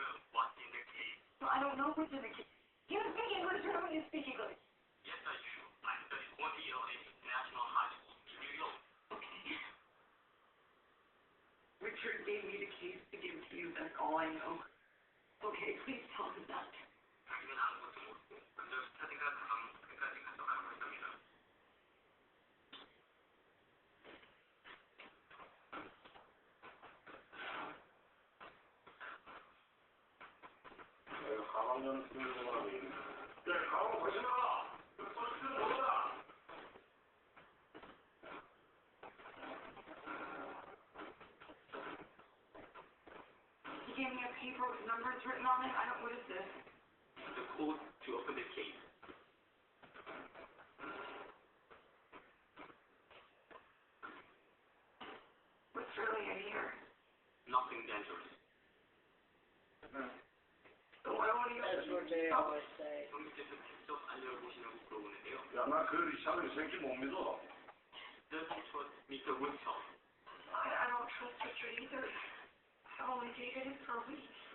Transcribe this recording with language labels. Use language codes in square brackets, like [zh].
[en] Well, I don't know what's in the case. You speak English or don't you speak English? Yes, I do. I studied 1 year in international high school in New York. Okay. Richard gave me the case to give to you. That's all I know. Okay, please tell him that. [ko] 자기는 아무것도 모르고 먼저 스터디가 다음 끝까지 가져가라고 했답니다. 가방은 쓰는 거라고 얘기해. 야, 가방 벗지 마! 쓰는 거다! [en] He gave me a paper with numbers written on it. What is this? The code to open the case. What's really in here? Nothing dangerous. So why won't he That's open what they always say. [ko] 형님께서 직접 알려보시라고 물어보는데요. 야, 나 그 이상한 새끼 못 믿어. [en] Does he trust Mr. Woodchuck? I don't trust Richard either. I've only dated him for a week.